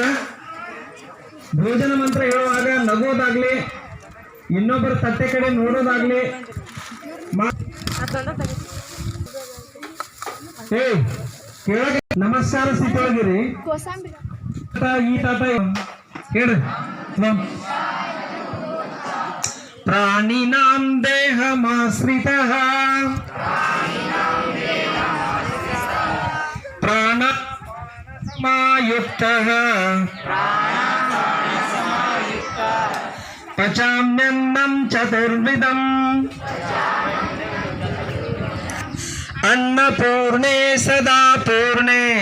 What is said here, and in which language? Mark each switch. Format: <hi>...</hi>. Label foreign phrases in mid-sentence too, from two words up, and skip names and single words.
<kn>ಭೋಜನ ಮಂತ್ರ ಹೇಳುವಾಗ ನಗೋದಾಗ್ಲಿ, ಇನ್ನೊಬ್ಬರ ತಟ್ಟೆ ಕಡೆ ನೋಡೋದಾಗ್ಲಿ ಕೇಳಕ್ಕೆ ನಮಸ್ಕಾರ ಸ್ಥಿತಿಯಾಗಿರಿ. ಈ ತಾತ ಹೇಳ್ರಿ.</kn> <sa>ಪ್ರಾಣಿನಾಂ ದೇಹಮಾಶ್ರಿತಃ ಪ್ರಾಣಸಮಾಯುಕ್ತಃ ಪಚಾಮ್ಯನ್ನಂ ಚತುರ್ವಿಧಂ अन्नपूर्णे सदा पूर्णे</sa>